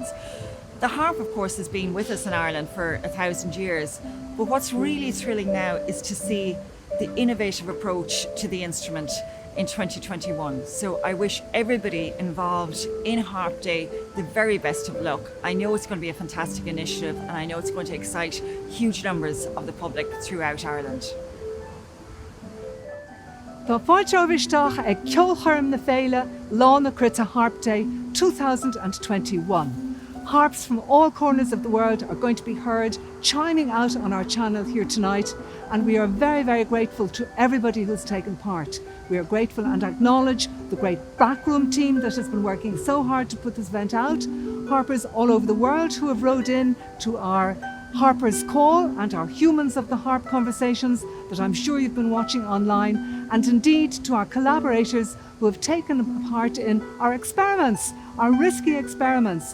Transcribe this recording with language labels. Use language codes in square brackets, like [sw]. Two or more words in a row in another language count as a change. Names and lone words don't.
[en] The harp, of course, has been with us in Ireland for 1,000 years, but what's really thrilling now is to see the innovative approach to the instrument in 2021. So I wish everybody involved in Harp Day the very best of luck. I know it's going to be a fantastic initiative, and I know it's going to excite huge numbers of the public throughout Ireland. [ga] Tá fáilteoibhaisteach ag ceolchoirm na féile lá na Cruite Harp Day 2021. [en] Harps from all corners of the world are going to be heard chiming out on our channel here tonight, and we are very, very grateful to everybody who's taken part. We are grateful and acknowledge the great backroom team that has been working so hard to put this event out, harpers all over the world who have rowed in to our Harpers Call and our Humans of the Harp conversations that I'm sure you've been watching online, and indeed to our collaborators who have taken part in our experiments, our risky experiments.